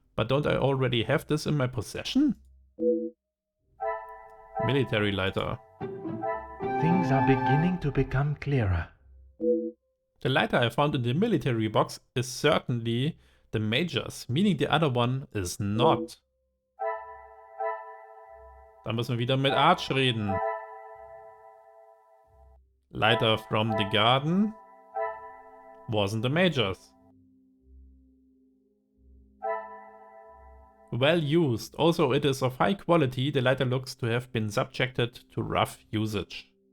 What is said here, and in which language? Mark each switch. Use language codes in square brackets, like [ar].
[en] But don't I already have this in my possession? Military lighter. Things are beginning to become clearer. The lighter I found in the military box is certainly the Major's, meaning the other one is not. [de] Da müssen wir wieder mit Arch reden. [en] Lighter from the garden wasn't the Major's. Well used. Also, it is of high quality. The lighter looks to have been subjected to rough usage.